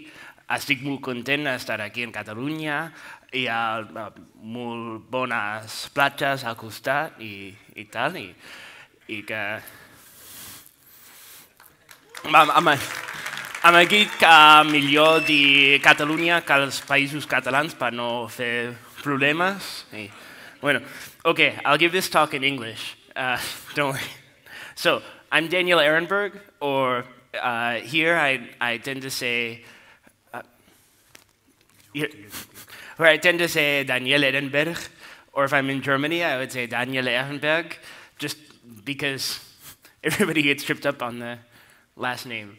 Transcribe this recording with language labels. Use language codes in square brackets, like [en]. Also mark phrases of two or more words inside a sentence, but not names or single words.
[ca] Estic molt content d'estar aquí en Catalunya. Hi ha molt bones platges al costat i tal. I que... Hem dit que millor dir Catalunya que els països catalans per no fer problemes. Bueno, [en] okay, I'll give this talk in English. Don't worry. So, I'm Daniel Ehrenberg, or here I tend to say, Daniel Ehrenberg, or if I'm in Germany, I would say Daniel Ehrenberg, just because everybody gets tripped up on the last name.